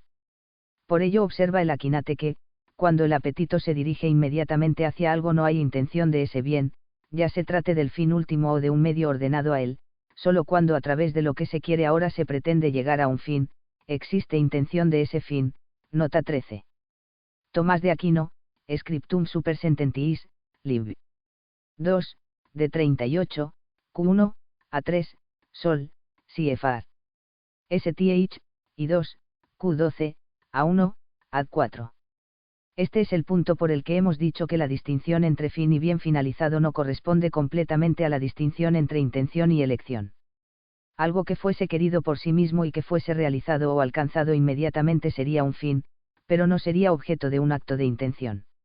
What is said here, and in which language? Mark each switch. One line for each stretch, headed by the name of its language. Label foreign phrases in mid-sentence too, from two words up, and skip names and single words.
Spanish: Por ello observa el Aquinate que, cuando el apetito se dirige inmediatamente hacia algo no hay intención de ese bien, ya se trate del fin último o de un medio ordenado a él, solo cuando a través de lo que se quiere ahora se pretende llegar a un fin, existe intención de ese fin. Nota 13. Tomás de Aquino,
Latin: Scriptum super sententiis, lib.
Spanish: 2, de 38, Q1, A3, Sol, CFR. STH, y 2, Q12, A1, Ad4. Este es el punto por el que hemos dicho que la distinción entre fin y bien finalizado no corresponde completamente a la distinción entre intención y elección. Algo que fuese querido por sí mismo y que fuese realizado o alcanzado inmediatamente sería un fin, pero no sería objeto de un acto de intención.